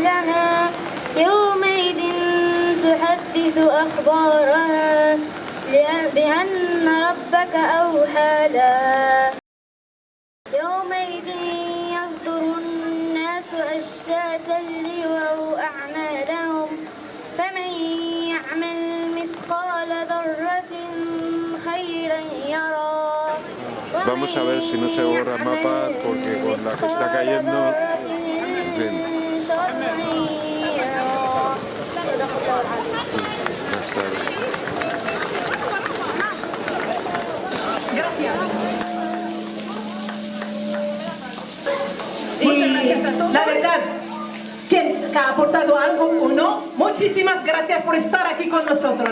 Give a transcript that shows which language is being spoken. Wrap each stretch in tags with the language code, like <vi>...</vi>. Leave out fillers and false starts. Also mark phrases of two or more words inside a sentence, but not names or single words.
<ar>لها يومئذ تحدث أخبارها بأن ربك أوحى لها يومئذ يصدر الناس أشتاتا ليروا أعمالهم فمن يعمل مثقال ذرة خيرا يرى.</ar> <es>Vamos a ver si no se borra el mapa porque con la que está cayendo, en fin. Y la verdad que ha aportado algo o no, muchísimas gracias por estar aquí con nosotros.</es>